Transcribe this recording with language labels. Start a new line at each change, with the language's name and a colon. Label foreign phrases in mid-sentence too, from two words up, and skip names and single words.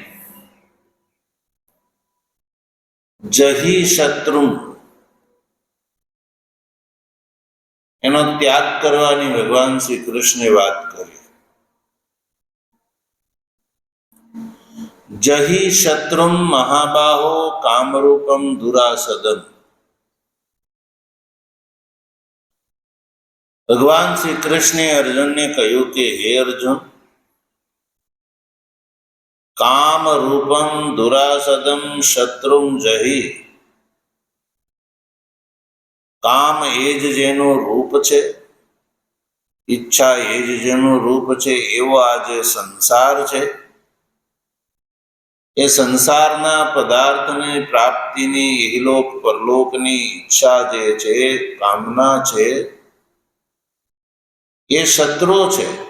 Gujarati: જહી શત્રુ એનો ત્યાગ કરવાની ભગવાન શ્રી કૃષ્ણે વાત કરી.
Sanskrit: जही शत्रुम महाबाहो कामरूपम दुरासदम.
Gujarati: ભગવાન શ્રી કૃષ્ણે અર્જુન ને કહ્યું કે હે અર્જુન,
Sanskrit: काम रूपम दुरासदम शत्रुम जही.
Gujarati: કામ એજ જેનું રૂપ છે ઈચ્છા એ જ જેનું રૂપ છે એવો આ જે સંસાર છે, એ સંસારના પદાર્થની પ્રાપ્તિની ઇહલોક પરલોકની ઈચ્છા જે છે, કામના છે, એ શત્રુ છે.